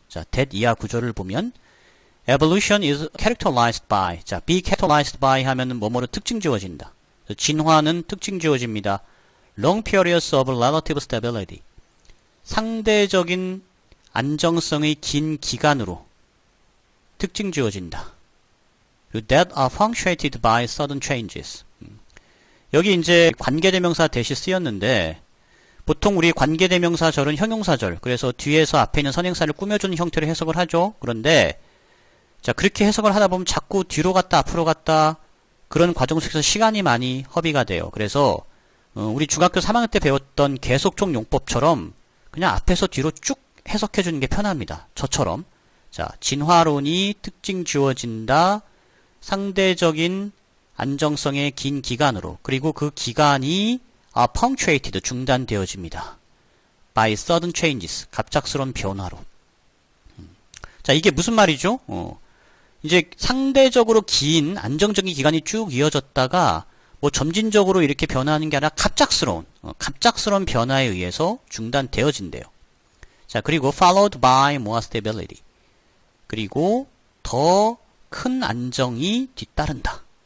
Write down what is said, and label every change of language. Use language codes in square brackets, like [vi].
[ko] 자, that 이하 구조를 보면 [en] evolution is characterized by, [ko] 자, [en] be characterized by [ko] 하면은 뭐뭐로 특징 지어진다. 진화는 특징 지어집니다. [en] long periods of relative stability, [ko] 상대적인 안정성의 긴 기간으로 특징 지어진다. [en] that are punctuated by sudden changes. [ko] 여기 이제 관계대명사 대시 쓰였는데 보통 우리 관계대명사절은 형용사절, 그래서 뒤에서 앞에 있는 선행사를 꾸며주는 형태로 해석을 하죠. 그런데 자, 그렇게 해석을 하다 보면 자꾸 뒤로 갔다 앞으로 갔다 그런 과정 속에서 시간이 많이 허비가 돼요. 그래서 우리 중학교 3학년 때 배웠던 계속적 용법처럼 그냥 앞에서 뒤로 쭉 해석해 주는 게 편합니다. 저처럼. 자, 진화론이 특징 지어진다. 상대적인 안정성의 긴 기간으로, 그리고 그 기간이 punctuated, 중단되어집니다. [en] by sudden changes, [ko] 갑작스러운 변화로. 자, 이게 무슨 말이죠? 이제 상대적으로 긴 안정적인 기간이 쭉 이어졌다가 점진적으로 이렇게 변화하는 게 아니라 갑작스러운 변화에 의해서 중단되어진대요. 자, 그리고 [en] followed by more stability, [ko] 그리고 더 큰 안정이 뒤따른다.